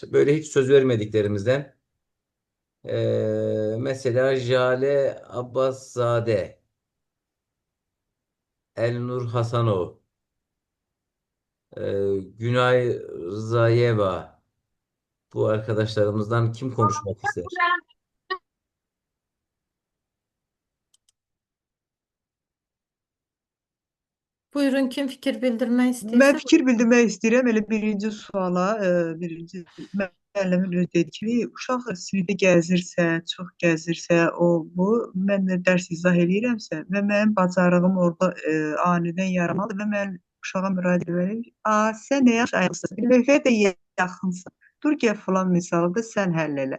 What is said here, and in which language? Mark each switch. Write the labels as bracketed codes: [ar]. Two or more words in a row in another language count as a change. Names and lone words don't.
[tr] Böyle hiç söz vermediklerimizden. Mesela Jale Abbasszade, Elnur Hasanov, Günay Rzayeva. Bu arkadaşlarımızdan kim konuşmak ister? Buyurun kim fikir bildirmek [az] Mən istəyirsə. fikir bildirmək istəyirəm elə birinci suala, birinci müəllimin özü dedi ki, uşaq sinifdə gəzirsə, çox gəzirsə, bu, mən də dərs izah eləyirəmsə və mənim bacarığım orada anidən yaranmalıdır və mən uşağa müraciət edirəm ki, sən nə yaxşı ayıqsın, lövhəyə də yaxınsın, dur gəl filan misalı da sən həll elə.